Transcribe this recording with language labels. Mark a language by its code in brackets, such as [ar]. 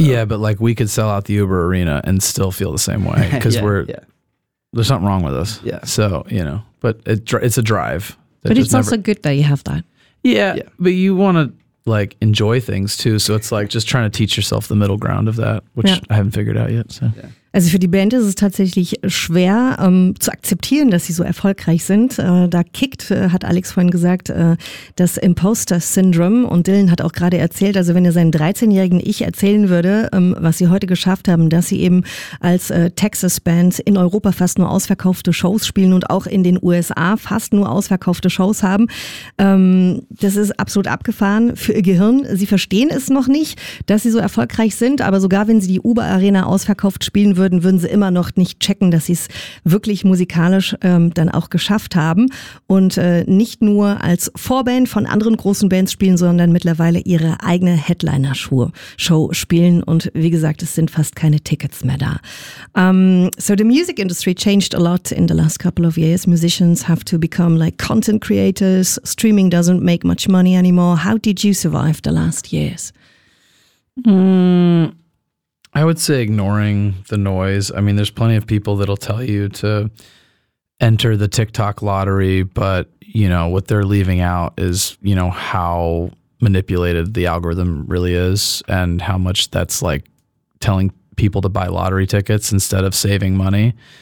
[en] Yeah, but like we could sell out the Uber Arena and still feel the same way because there's something wrong with us. Yeah. So you know, but it's a drive. But it's also good that you have that. Yeah, but you want to like enjoy things too. So it's like just trying to teach yourself the middle ground of that, which I haven't figured out yet. So. Yeah. [de] Also für die Band ist es tatsächlich schwer zu akzeptieren, dass sie so erfolgreich sind. Da kickt, hat Alex vorhin gesagt, das Imposter-Syndrom. Und Dylan hat auch gerade erzählt, also wenn er seinem 13-jährigen Ich erzählen würde, was sie heute geschafft haben, dass sie eben als Texas-Band in Europa fast nur ausverkaufte Shows spielen und auch in den USA fast nur ausverkaufte Shows haben. Das ist absolut abgefahren für ihr Gehirn. Sie verstehen es noch nicht, dass sie so erfolgreich sind, aber sogar wenn sie die Uber-Arena ausverkauft spielen würden sie immer noch nicht checken, dass sie es wirklich musikalisch dann auch geschafft haben und nicht nur als Vorband von anderen großen Bands spielen, sondern mittlerweile ihre eigene Headliner-Show spielen und wie gesagt, es sind fast keine Tickets mehr da. [en] So the music industry changed a lot in the last couple of years. Musicians have to become like content creators. Streaming doesn't make much money anymore. How did you survive the last years? I would say ignoring the noise. I mean, there's plenty of people that'll tell you to enter the TikTok lottery, but, you know, what they're leaving out is, you know, how manipulated the algorithm really is and how much that's like telling people to buy lottery tickets instead of saving money.